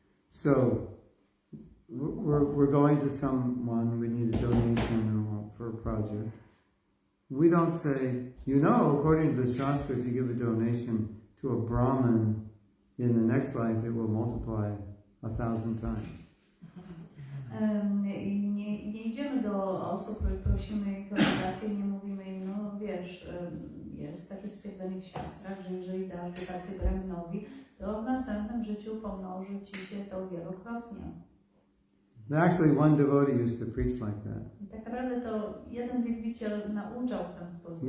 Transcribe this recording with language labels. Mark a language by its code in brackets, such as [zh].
[en] So, we're going to someone, we need a donation for a project. We don't say, according to the Shastra, if you give a donation to a Brahmin, in the next life it will multiply 1,000 times. [pl] Nie idziemy do osób, prosimy ich o dotację i nie mówimy im, jest takie stwierdzenie w siastrach, że jeżeli dasz dotację Brahminowi, to w następnym życiu pomnoży Ci się to wielokrotnie. [en] Actually, one devotee used to preach like that. [pl] I tak naprawdę to jeden wielbiciel nauczał w ten sposób.